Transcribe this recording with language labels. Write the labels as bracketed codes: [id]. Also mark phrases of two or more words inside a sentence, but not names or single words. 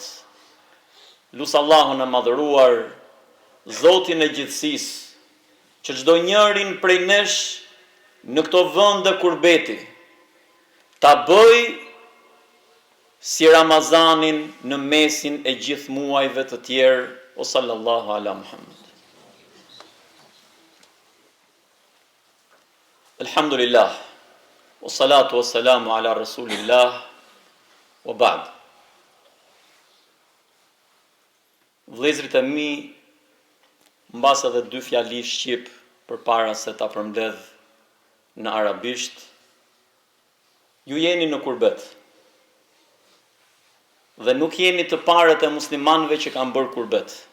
[sq] Lut Allahun e madhëruar, Zotin e gjithësisë, që çdo njërin prej nesh në këto vende kurbeti ta bëj si Ramazanin në mesin e gjithë muajve të tjerë, o [ar] صلى الله على محمد. الحمد لله والصلاة والسلام على رسول الله وبعد. [sq] Vëllezërit e mi, mbas edhe 2 fjali shqip për para se ta përmbledh në arabisht, ju jeni në kurbet. Dhe nuk jeni të parët e muslimanëve që kanë bërë kurbet.